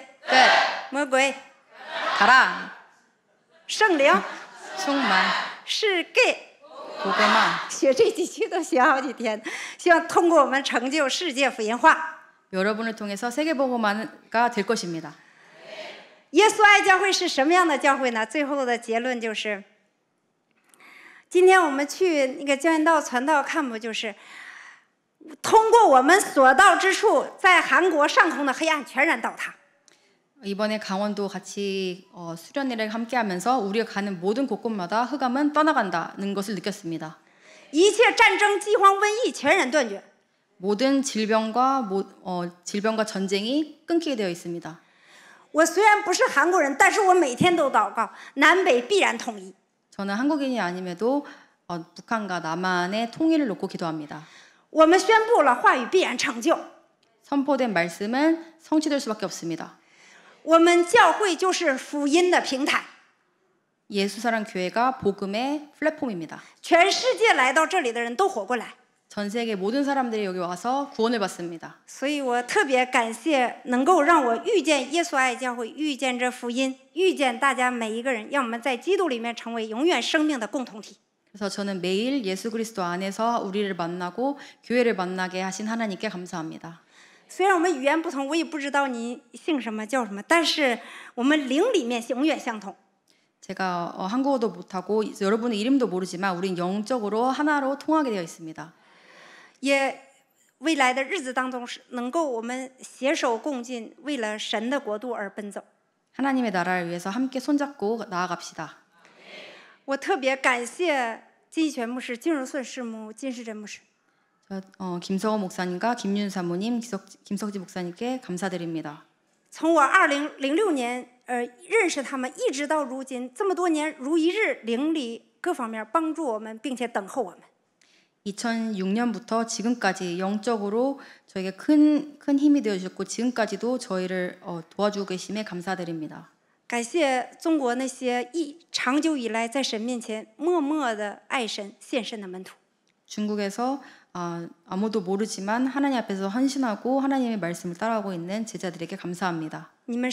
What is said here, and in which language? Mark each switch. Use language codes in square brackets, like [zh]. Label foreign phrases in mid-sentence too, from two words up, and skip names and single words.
[ko] 끝, [zh] 魔鬼、 [ko] 가라, [zh] 圣灵、 [ko] 충만, [zh] 是给。 [ko] 복음화. [zh] 学这几句都学好几天，希望通过我们成就世界福音化。 [ko] 여러분을 통해서 세계복음화가 될 것입니다. [zh] 耶稣爱教会是什么样的教会呢？最后的结论就是，今天我们去那个江原道传道看不就是通过我们所到之处，在韩国上空的黑暗全然倒塌。 [ko] 이번에 강원도 같이 수련회를 함께하면서 우리가 가는 모든 곳곳마다 흑암은 떠나간다는 것을 느꼈습니다. [zh] 一切战争、饥荒、瘟疫全然断绝。 [ko] 모든 질병과 전쟁이 끊기게 되어 있습니다. [zh] 我虽然不是韩国人，但是我每天都祷告，南北必然统一。 [ko] 저는 한국인이 아님에도 북한과 남한의 통일을 놓고 기도합니다. [zh] 我们宣布了，话语必然成就。 [ko] 선포된 말씀은 성취될 수밖에 없습니다. [zh] 我们教会就是福音的平台。 [ko] 예수사랑 교회가 복음의 플랫폼입니다. [zh] 全世界来到这里的人都活过来。 [ko] 전 세계 모든 사람들이 여기 와서 구원을 받습니다. [zh] 所以我特别感谢能够让我遇见耶稣爱教会，遇见这福音，遇见大家每一个人，让我们在基督里面成为永远生命的共同体。 [ko] 그래서 저는 매일 예수 그리스도 안에서 우리를 만나고 교회를 만나게 하신 하나님께 감사합니다. [zh] 虽然我们语言不同，我也不知道你姓什么叫什么，但是我们灵里面永远相同。 [ko] 제가 한국어도 못하고 여러분의 이름도 모르지만 우린 영적으로 하나로 통하게 되어 있습니다. [zh] 也未来的日子当中是能够我们携手共进，为了神的国度而奔走。 [ko] 하나님의 나라를 위해서 함께 손잡고 나아갑시다. [zh] 我特别感谢金一全牧师、金荣顺师母、金世珍牧师。 [ko] 김성호 목사님과 김윤 사모님, 김석지 목사님께 감사드립니다. [zh] 从我2006年认识他们，一直到如今这么多年，如一日，灵里各方面帮助我们，并且等候我们。 [ko] 2006년부터 지금까지 영적으로 저에게 큰 힘이 되어 주셨고 지금까지도 저희를 도와주고 계심에 감사드립니다. [zh] 感谢中国那些长久以来在神面前默默的爱神、献身的门徒。 [ko] 중국에서 아무도 모르지만 하나님 앞에서 헌신하고 하나님의 말씀을 따라하고 있는 제자들에게 감사합니다.